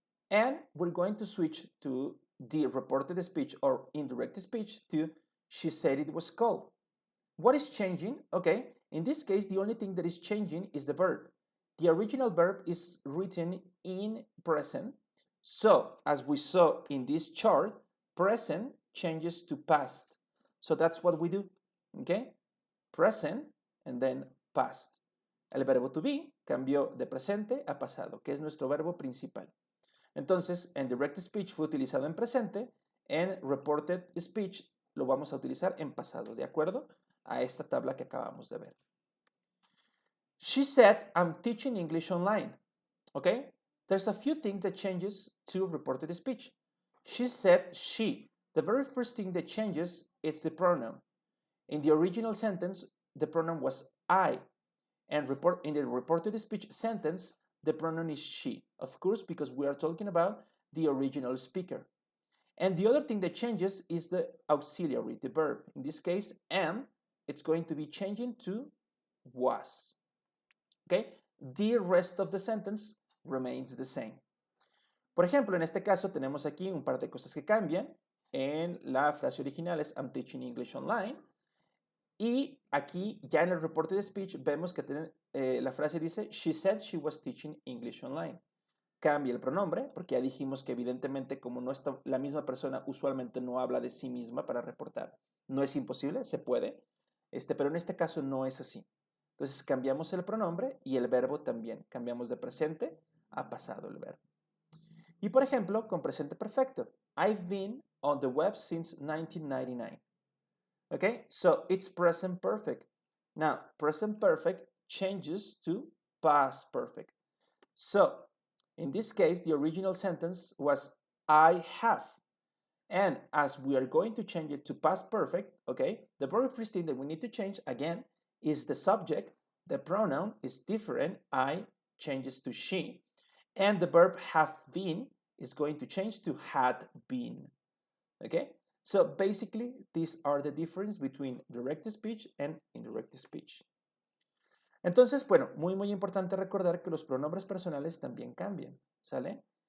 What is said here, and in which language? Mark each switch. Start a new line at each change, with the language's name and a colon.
English: And we're going to switch to the reported speech or indirect speech to she said it was cold. What is changing? Okay, in this case, the only thing that is changing is the verb. The original verb is written in present. So, as we saw in this chart, present changes to past. So that's what we do, okay? Present and then past.
Spanish: El verbo to be cambió de presente a pasado, que es nuestro verbo principal. Entonces, en direct speech fue utilizado en presente, en reported speech lo vamos a utilizar en pasado, ¿de acuerdo? A esta tabla que acabamos de ver.
English: She said, I'm teaching English online. Okay? There's a few things that changes to reported speech. She said she. The very first thing that changes is the pronoun. In the original sentence, the pronoun was I. And in the reported speech sentence, the pronoun is she. Of course, because we are talking about the original speaker. And the other thing that changes is the auxiliary, the verb. In this case, am, it's going to be changing to was. Okay? The rest of the sentence remains the same.
Spanish: Por ejemplo, en este caso tenemos aquí un par de cosas que cambian. En la frase original es I'm teaching English online. Y aquí ya en el reporte de speech vemos que la frase dice she said she was teaching English online. Cambia el pronombre, porque ya dijimos que evidentemente como no está la misma persona usualmente no habla de sí misma para reportar. No es imposible, se puede, pero en este caso no es así. Entonces cambiamos el pronombre y el verbo también. Cambiamos de presente a pasado el verbo. Y por ejemplo, con presente perfecto.
English: I've been on the web since 1999. Okay, so it's present perfect. Now, present perfect changes to past perfect. So, in this case, the original sentence was I have. And as we are going to change it to past perfect, okay, the very first thing that we need to change, again, is the subject. The pronoun is different. I changes to she. And the verb have been is going to change to had been. Okay? So basically, these are the difference between direct speech and indirect speech.
Spanish: Entonces, bueno, muy importante recordar que los pronombres personales también cambian, ¿sale?